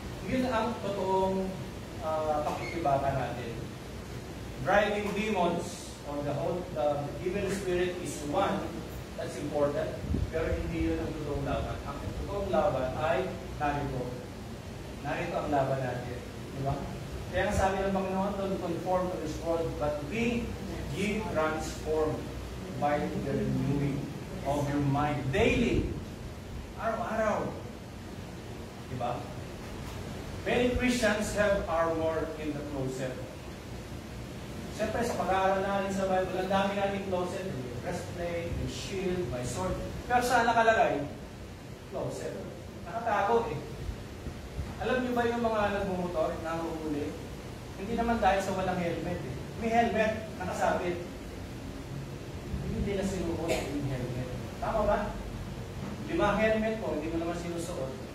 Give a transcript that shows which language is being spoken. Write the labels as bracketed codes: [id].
[tl] Yun ang totoong pakikibaka natin. [en] Driving demons or the evil spirit is one, that's important, [tl] pero hindi yun ang totoong laban. Ang totoong laban ay narito. Narito ang laban natin. Diba? Kaya ang sabi ng Panginoon, [en] don't conform to this world, but be ye transformed by the renewing of your mind. Daily. [tl] Araw-araw. Diba? [en] Many Christians have armor in the closet. [tl] Siyempre, sa pag-aaral natin sa Bible, ang dami natin closet. May breastplate, may shield, may sword. Pero saan nakalagay? Closet. Nakatakot eh. Alam niyo ba yung mga nagmumotor, nanguhuli? Hindi naman dahil sa walang helmet eh. May helmet, nakasabit. Hindi na sinuot yung helmet. Tama ba? 5 helmet mo, hindi mo naman sinusuot.